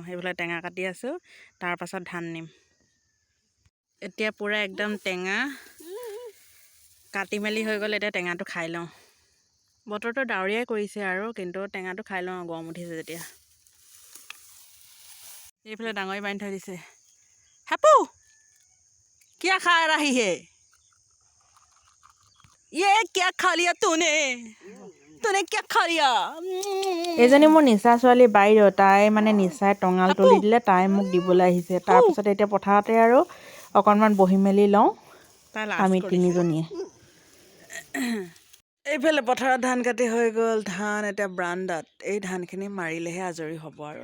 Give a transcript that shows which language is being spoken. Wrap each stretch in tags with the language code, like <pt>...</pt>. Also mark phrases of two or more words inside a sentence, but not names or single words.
<as>সেইফালে টেঙা কাটি আছোঁ, তাৰপাছত ধান নিম। এতিয়া পূৰা একদম টেঙা কাটি মেলি হৈ গ'ল। এতিয়া টেঙাটো খাই লওঁ। বতৰটো ডাৱৰীয়াই কৰিছে আৰু, কিন্তু টেঙাটো খাই লওঁ, গৰম উঠিছে যেতিয়া। এইফালে ডাঙৰি বান্ধি থৈ দিছে।</as> <hi>हेपु क्या खा रही है? ये क्या खा लिया तूने? तूने क्या खा लिया?</hi> <as>এইজনী মোৰ নিচা ছোৱালী বাইদেউ, তাই মানে নিচাই টঙাল তুলি দিলে, তাই মোক দিবলৈ আহিছে। তাৰপিছত এতিয়া পথাৰতে আৰু অকণমান বহি মেলি লওঁ আমি তিনিজনীয়ে। এইফালে পথাৰত ধান কাটি হৈ গ'ল। ধান এতিয়া বাৰান্দাত, এই ধানখিনি মাৰিলেহে আজৰি হ'ব আৰু।</as>